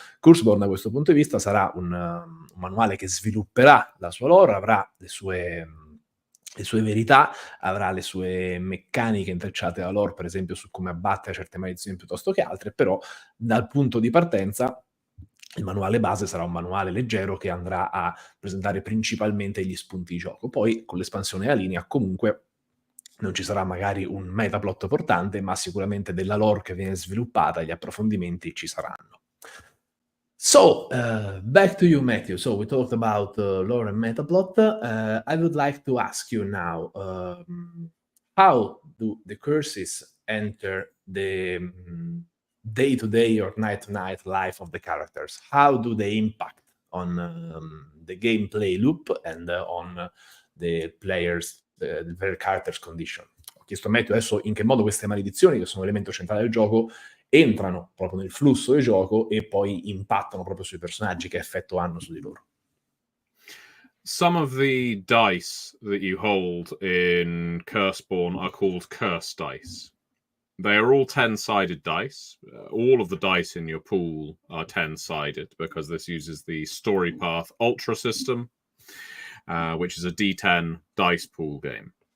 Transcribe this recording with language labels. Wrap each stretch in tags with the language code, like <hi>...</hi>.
<it>Curseborne da questo punto di vista sarà un manuale che svilupperà la sua lore, avrà le sue verità, avrà le sue meccaniche intrecciate alla lore, per esempio su come abbattere certe maledizioni piuttosto che altre, però dal punto di partenza il manuale base sarà un manuale leggero che andrà a presentare principalmente gli spunti di gioco. Poi con l'espansione della linea comunque non ci sarà magari un metaplot portante, ma sicuramente della lore che viene sviluppata e gli approfondimenti ci saranno.</it> <en>So, back to you, Matthew. So we talked about lore and metaplot. I would like to ask you now, how do the curses enter the day-to-day or night-to-night life of the characters? How do they impact on the gameplay loop and on the players, their characters' condition?</en> <it>Ho chiesto a Matthew adesso in che modo queste maledizioni, che sono un elemento centrale del gioco, entrano proprio nel flusso del gioco e poi impattano proprio sui personaggi, che effetto hanno su di loro.</it> <en>Some of the dice that you hold in Curseborne are called curse dice. They are all 10-sided dice. All of the dice in your pool are 10-sided because this uses the Story Path Ultra system, which is a D10 dice pool game.</en>